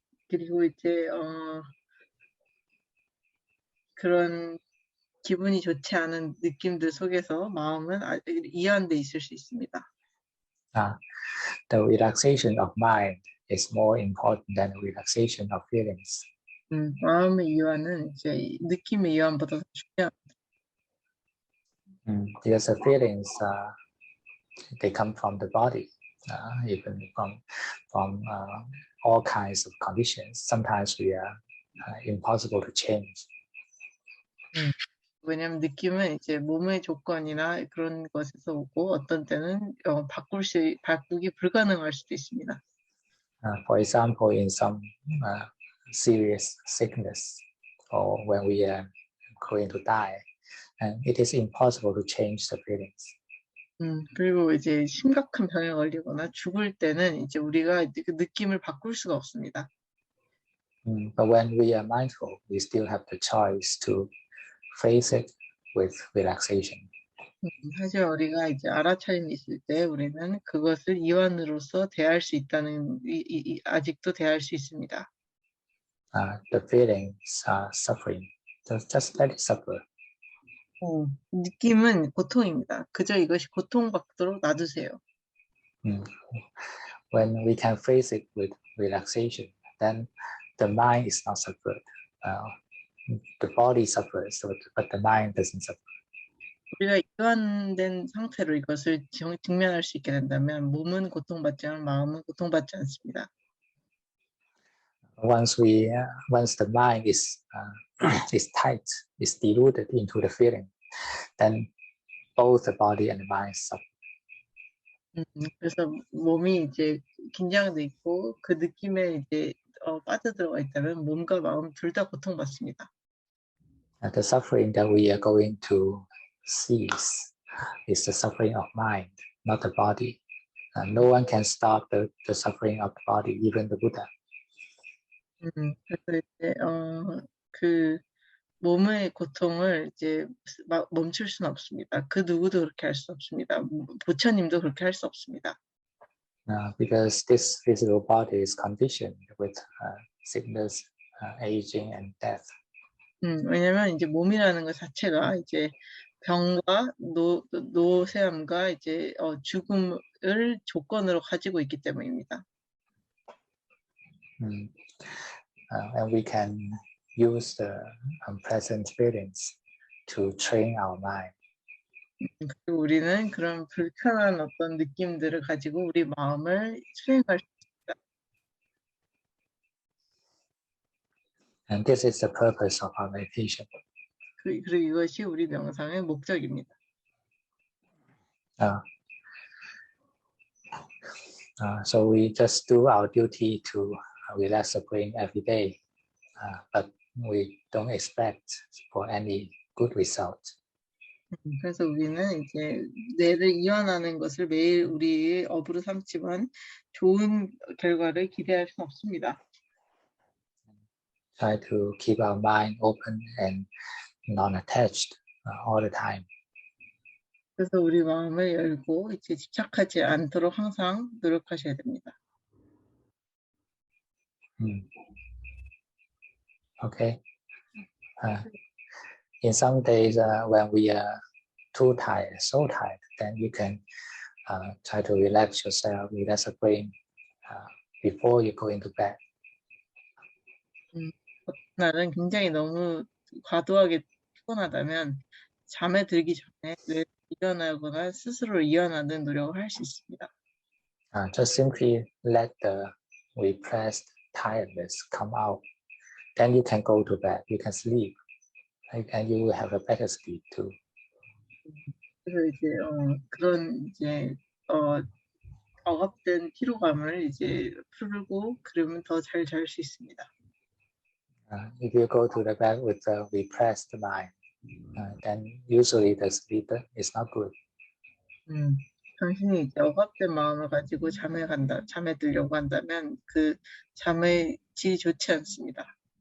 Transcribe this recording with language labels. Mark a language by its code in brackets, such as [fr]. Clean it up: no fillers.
[ko] 그리고 이제 그런 기분이 좋지 않은 느낌들 속에서 마음은 이완돼 있을 수 있습니다. [en] The relaxation of mind is more important than the relaxation of feelings. [ko] 마음의 이완은 이제 느낌의 이완보다 더 중요합니다. [en] Because the feelings they come from the body, even from all kinds of conditions. Sometimes we are impossible to change. [ko] 왜냐하면 느낌은 이제 몸의 조건이나 그런 것에서 오고 어떤 때는 바꾸기 불가능할 수도 있습니다. [en] For example, in some serious sickness or when we are going to die, and it is impossible to change the feelings. [ko] 그리고 이제 심각한 병에 걸리거나 죽을 때는 이제 우리가 그 느낌을 바꿀 수가 없습니다. [en] But when we are mindful, we still have the choice to face it with relaxation. [ko] 사실 우리가 이제 알아차림이 있을 때 우리는 그것을 이완으로서 대할 수 있다는 아직도 대할 수 있습니다. [en] The feelings are suffering. Just let it suffer. [ko] 느낌은 고통입니다. 그저 이것이 고통받도록 놔두세요. [en] When we can face it with relaxation, then the mind is not suffered. The body suffers, but the mind doesn't suffer. [ko] 우리가 이완된 상태로 이것을 직면할 수 있게 된다면 몸은 고통받지만 마음은 고통받지 않습니다. [en] Once the mind is tight, is deluded into the feeling, then both the body and the mind suffer. [ko] 그래서 몸이 이제 긴장돼 있고 그 느낌에 이제 빠져들어가 있다면 몸과 마음 둘 다 고통받습니다. [en] The suffering that we are going to cease is the suffering of mind, not the body. No one can stop the suffering of the body, even the Buddha. [ko] 그래서 이제 그 몸의 고통을 이제 멈출 수는 없습니다. 그 누구도 그렇게 할 수 없습니다. 부처님도 그렇게 할 수 없습니다. [en] Because this physical body is conditioned with sickness, aging, and death. [ko] 왜냐면 이제 몸이라는 것 자체가 이제 병과 노쇠함과 이제 죽음을 조건으로 가지고 있기 때문입니다. [en] And we can use the unpleasant feelings to train our mind. [ko] 그리고 우리는 그런 불편한 어떤 느낌들을 가지고 우리 마음을 수행할 수 있습니다. [en] And this is the purpose of our meditation. [ko] 그리고 이것이 우리 명상의 목적입니다. [en] So we just do our duty to relax the brain every day, but we don't expect for any good result. [ko] 그래서 우리는 이제 뇌를 이완하는 것을 매일 우리의 업으로 삼지만 좋은 결과를 기대할 수는 없습니다. [en] Try to keep our mind open and non-attached all the time. [ko] 그래서 우리 마음을 열고 이제 집착하지 않도록 항상 노력하셔야 됩니다. [en] Okay. In some days when we are too tired, so tired, then you can try to relax yourself, relax the brain before you go into bed. [ko] 날은 굉장히 너무 과도하게 피곤하다면 잠에 들기 전에 뇌를 이완하거나 스스로 이완하는 노력을 할 수 있습니다. [en] Just simply let the repressed tiredness come out. Then you can go to bed, you can sleep, and you will have a better sleep too. [ko] 그래서 이제 그런 이제 억압된 피로감을 이제 풀고 그러면 더 잘 잘 수 있습니다. [en] If you go to the bed with a repressed mind, then usually the sleep is not good. [ko] 당신이 이제 억압된 마음을 가지고 잠에 들려고 한다면 그 잠의 질이 좋지 않습니다.